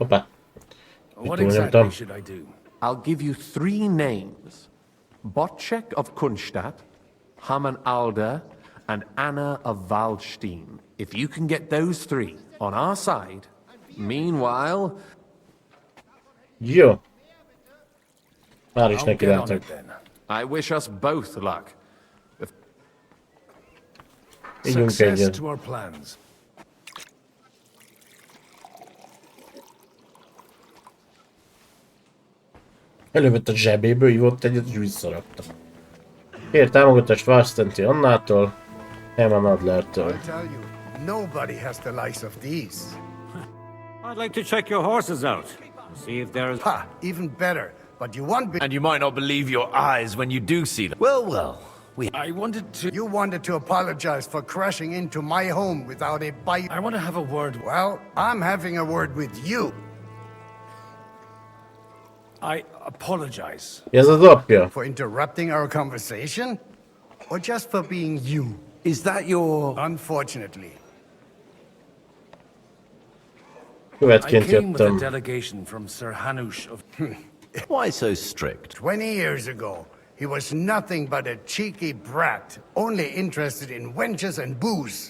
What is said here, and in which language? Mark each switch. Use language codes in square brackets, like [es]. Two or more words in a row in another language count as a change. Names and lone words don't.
[hu] Hoppá. [en] What exactly should I do? I'll give you 3 names. Botchek of Kunstadt, Haman Alder, and Anna of Waldstein. If you can get those 3 on our side, meanwhile... [hu] Jó. Már is neki látok. [en] I wish us both luck. Success to our plans. [hu] Elővett a zsebéből, ivott egyet, és visszarakta. Kér támogatást Warstenti Annától, Herman Adlertől. [en] Nobody has the likes of these. I'd like to check your horses out. See if there's... Ha! Even better. But you won't be... And you might not believe your eyes when you do see them. Well. I wanted to... You wanted to apologize for crashing into my home without a bite. I want to have a word. Well, I'm having a word with you. I apologize. [hu] Ez az apja. [en] For interrupting our conversation? Or just for being you? Is that your... Unfortunately. [hu] Követként [en] I came with a [hu] jöttem. [en] delegation from Sir Hanush of... Why so strict? 20 years ago, he was nothing but a cheeky brat, only interested in wenches and booze.